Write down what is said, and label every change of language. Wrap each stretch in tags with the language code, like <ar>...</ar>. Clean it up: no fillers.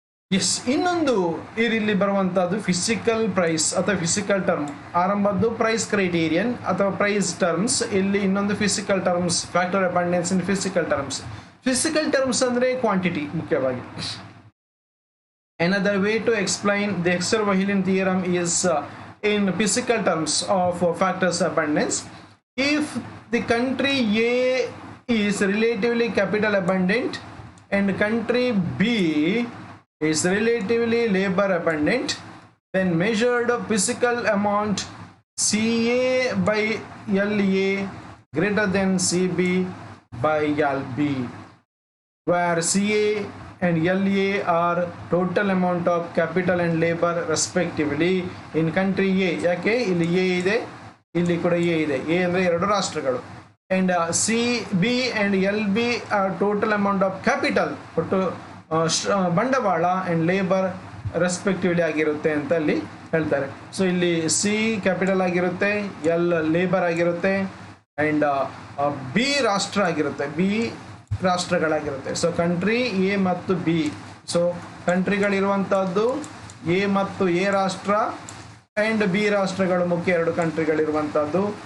<kn>S, ಇನ್ನೊಂದು ಇಲ್ಲಿ ಬರುವಂತಹದ್ದು physical price ಅಥವಾ ಫಿಸಿಕಲ್ ಟರ್ಮ್.</kn> <en>ಆರಂಭದ್ದು price criterion ಅಥವಾ price terms,</en> <kn>ಇಲ್ಲಿ ಇನ್ನೊಂದು</kn> <en>Physical terms, factor abundance in physical terms.</en> <kn>Physical terms ಅಂದ್ರೆ ಕ್ವಾಂಟಿಟಿ ಮುಖ್ಯವಾಗಿ.</kn> <en>Another way to explain the Hexer-Wohlin theorem is in physical terms of factors abundance. If the country A is relatively capital abundant and country B is relatively labor abundant, then measured physical amount CA by LA greater than CB by LB, where CA and LA are total amount of capital and labor respectively in country A.</en> <kn>ಯಾಕೆ ಇಲ್ಲಿ A ಇದೆ, ಇಲ್ಲಿ ಕೂಡ A ಇದೆ. A ಅಂದರೆ ಎರಡು ರಾಷ್ಟ್ರಗಳು.</kn> <en>and CB and LB are total amount of capital,</en> <kn>ಒಟ್ಟು ಬಂಡವಾಳ</kn> <en>and labor respectively</en> <kn>ಆಗಿರುತ್ತೆ ಅಂತ ಅಲ್ಲಿ ಹೇಳ್ತಾರೆ. ಸೊ ಇಲ್ಲಿ C ಕ್ಯಾಪಿಟಲ್ ಆಗಿರುತ್ತೆ, L ಲೇಬರ್ ಆಗಿರುತ್ತೆ, and B ರಾಷ್ಟ್ರ ಆಗಿರುತ್ತೆ, B ರಾಷ್ಟ್ರಗಳಾಗಿರುತ್ತೆ. ಸೊ ಕಂಟ್ರಿ ಎ ಮತ್ತು ಬಿ. ಸೊ ಕಂಟ್ರಿಗಳಿರುವಂಥದ್ದು ಎ ಮತ್ತು ಎ ರಾಷ್ಟ್ರ ಆ್ಯಂಡ್ ಬಿ ರಾಷ್ಟ್ರಗಳು ಮುಖ್ಯ ಎರಡು ಕಂಟ್ರಿಗಳಿರುವಂಥದ್ದು.</kn>